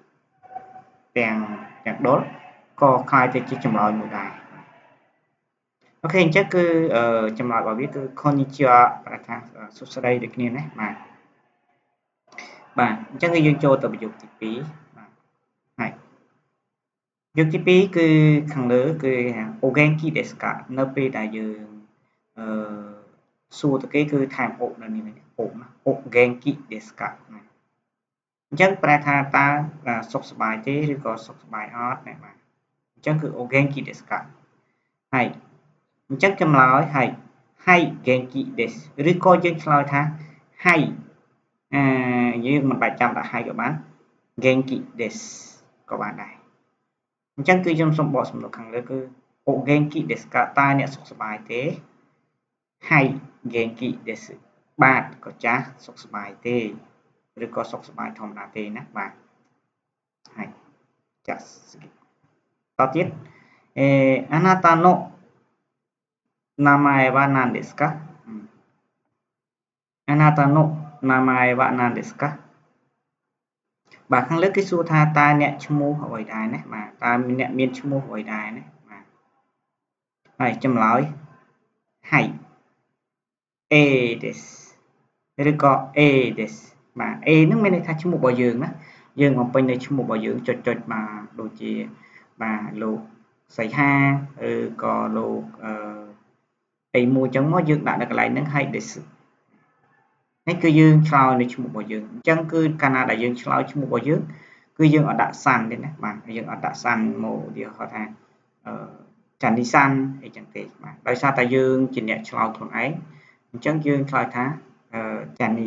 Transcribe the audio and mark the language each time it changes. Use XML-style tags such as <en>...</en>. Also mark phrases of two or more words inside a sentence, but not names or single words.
<km>ទាំងដុលក៏คล้ายទៅជាចម្លើយមួយដែរអូខេអញ្ចឹងគឺចម្លើយរបស់វាគឺ konnichiwa ប្រែថាសួស្តីដូចគ្នាណាបាទអញ្ចឹងគឺយើងចូលទៅប្រយោគទី2បាទហើយប្រយោគទី2គឺខាងលើគឺ</km> <ja>お元気ですか</ja> <km>នៅពេលដែល យើងសួរទៅគេគឺថែមអុកនៅនេះអុកណា</km> <ja>お元気ですか</ja> <km>អញ្ចឹងប្រែថាតើសុខសប្បាយទេឬក៏សុខសប្បាយអត់ណាបាទអញ្ចឹងគឺ</km> <ja>お元気ですか</ja> <km>ហើយអញ្ចឹង ចម្លើយហើយ</km> <ja>はい元気です</ja> <km>ឬក៏យើងឆ្លើយថា Hai យើងមិនបាច់ចាំដាក់ Hai ក៏បាន genki desu ក៏បានដែរអញ្ចឹងគឺខ្ញុំសូមបកសំណួរខាងលើគឺ</km> <ja>お元気ですか</ja> <km>តើអ្នកសុខសប្បាយទេ</km> <ja>はい元気です</ja> <km>បាទក៏ចាស់សុខសប្បាយទេឬក៏សុខសប្បាយធម្មតាទេណាបាទហើយចាស់តទៀត</km> <ja>あなたの名前は何ですかあなたの名前は何ですか</ja> <km>បាទខាងលើគេសួរថាតើអ្នកឈ្មោះអ្វីដែរណាបាទតើអ្នកមានឈ្មោះអ្វីដែរណាបាទហើយចម្លើយはい A ですឬក៏ A ですបាទ A ហ្នឹងមានន័យថាឈ្មោះរបស់យើងណាយើងបំពេញនៅឈ្មោះរបស់យើងចុចបាទដូចជា បាទលោកសីហាឬក៏លោកអីមួយចឹងមកយើងដាក់នៅកន្លែងហ្នឹងហើយ des នេះគឺយើងឆ្លើយនៅឈ្មោះរបស់យើងអញ្ចឹងគឺកាលណាដែលយើងឆ្លើយឈ្មោះរបស់យើងគឺយើងអត់ដាក់សាន់ទេណាបាទយើងអត់ដាក់សាន់មកឧទាហរណ៍ថាចាន់នីសាន់អីចឹងទេបាទដោយសារតែយើងជាអ្នកឆ្លើយខ្លួនឯងអញ្ចឹងយើងឆ្លើយថាចាន់នី</km>